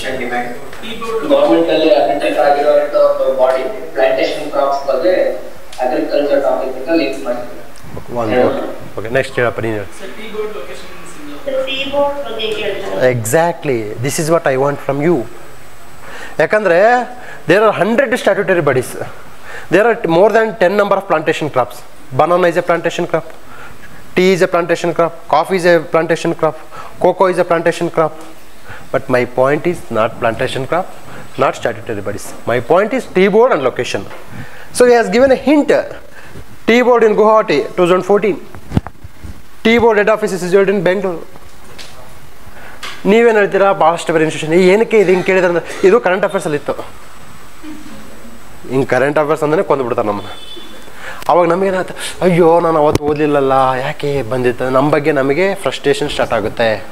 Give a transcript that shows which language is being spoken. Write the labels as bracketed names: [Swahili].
[Kannada] Demand government ಅಲ್ಲಿ admit ಆಗಿರುವಂತ ಒಂದು ಬಾಡಿ ಪ್ಲಾಂಟೇಶನ್ ಕ್ರಾಪ್ಸ್ ಬಗ್ಗೆ ಅಗ್ರಿಕಲ್ಚರ್ ಟಾಪಿಕ್ ಅಂತ ಲಿಂಕ್ ಮಾಡ್ತೀವಿ. [English] okay, next [Kannada] ಹೇಳಪ್ಪ ನೀನು ಹೇಳಿ. Seaboard ಬಗ್ಗೆ ಕೇಳ್ತಾರೆ. [English] Exactly, this is what I want from you. [Kannada] ಯಾಕಂದರೆ [English] There are 100 statutory bodies. There are more than 10 number of plantation crops. Banana is a plantation crop, tea is a plantation crop, coffee is a plantation crop, cocoa is a plantation crop. But my point is not plantation crop, not statutory bodies. My point is tea board and location. So he has given a hint. Tea board in Guwahati 2014. tea board head office is situated in Bangalore. [Kannada] ನೀವೇನು ಹೇಳ್ತೀರಾ? ಭಾಳಷ್ಟು ಬೇರೆ institution. ಏನಕ್ಕೆ ಇದು ಹಿಂಗೆ ಕೇಳಿದ್ರೆ ಅಂದರೆ ಇದು ಕರೆಂಟ್ ಅಫೇರ್ಸಲ್ಲಿ ಇತ್ತು. ಹಿಂಗೆ ಕರೆಂಟ್ ಅಫೇರ್ಸ್ ಅಂದರೆ ಕೊಂದುಬಿಡ್ತಾರೆ ನಮ್ಮನ್ನು. ಅವಾಗ ನಮಗೇನಾಯ್ತು, ಅಯ್ಯೋ ನಾನು ಅವತ್ತು ಓದಲಿಲ್ಲಲ್ಲ, ಯಾಕೆ ಬಂದಿತ್ತು, ನಮ್ಮ ಬಗ್ಗೆ ನಮಗೆ ಫ್ರಸ್ಟ್ರೇಷನ್ ಸ್ಟಾರ್ಟ್ ಆಗುತ್ತೆ.